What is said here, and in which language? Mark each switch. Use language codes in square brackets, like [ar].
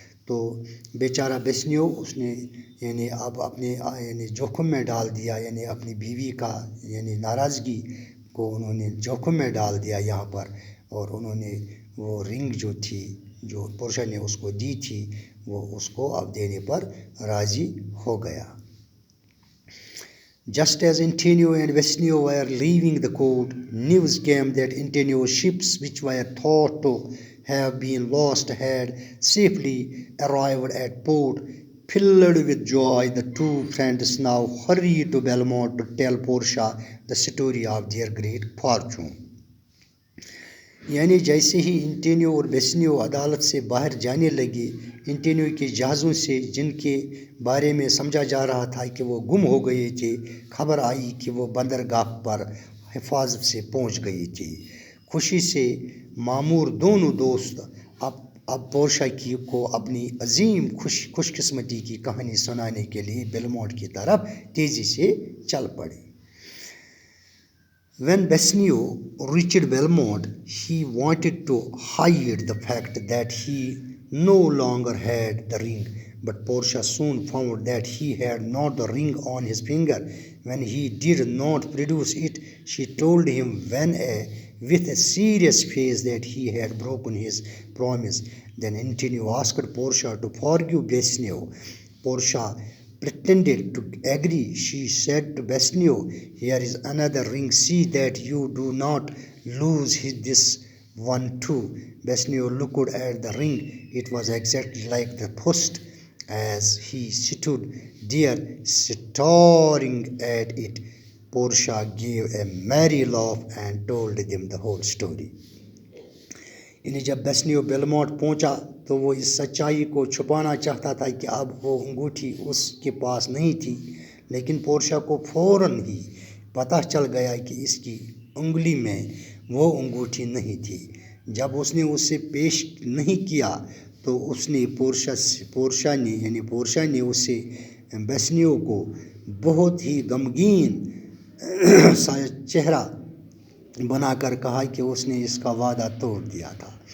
[ur] تو بیچارہ بیسنیو اس نے یعنی اب اپنے یعنی جوخم میں ڈال دیا، یعنی اپنی بیوی کا یعنی ناراضگی کو انہوں نے جوخم میں ڈال دیا یہاں پر، اور انہوں نے وہ رنگ جو تھی جو پورشا نے اس کو دی تھی وہ اس کو اب دینے پر راضی ہو گیا. [en] Just as Antonio and Vesnio were leaving the court, news came that Antonio's ships, which were thought to have been lost, had safely arrived at port. Filled with joy, the two friends now hurried to Belmont to tell Portia the story of their great fortune. [ur] یعنی جیسے ہی انٹینیو اور بیسنیو عدالت سے باہر جانے لگے، انٹینیو کے جہازوں سے جن کے بارے میں سمجھا جا رہا تھا کہ وہ گم ہو گئے تھے، خبر آئی کہ وہ بندرگاہ پر حفاظت سے پہنچ گئے تھے. خوشی سے معمور دونوں دوست اب پورشا کو اپنی عظیم خوش قسمتی کی کہانی سنانے کے لیے بیلمونٹ کی طرف تیزی سے چل پڑے. [en] When Bassanio reached Belmont, he wanted to hide the fact that he no longer had the ring, but Portia soon found that he had not the ring on his finger. When he did not produce it, she told him with a serious face that he had broken his promise. Then Antonio asked Portia to forgive Bassanio. Portia pretended to agree. She said to Bassanio, "Here is another ring. See that you do not lose this one too." Bassanio looked at the ring. It was exactly like the first. As he stood there staring at it, Portia gave a merry laugh and told them the whole story. [ur] یعنی جب بیسنیو بیلمونٹ پہنچا تو وہ اس سچائی کو چھپانا چاہتا تھا کہ اب وہ انگوٹھی اس کے پاس نہیں تھی، لیکن پورشا کو فوراً ہی پتہ چل گیا کہ اس کی انگلی میں وہ انگوٹھی نہیں تھی. جب اس نے اسے پیش نہیں کیا تو اس نے پورشا نے اسے بیسنیو کو بہت ہی غمگین سا چہرہ بنا کر کہا کہ اس نے اس کا وعدہ توڑ دیا تھا.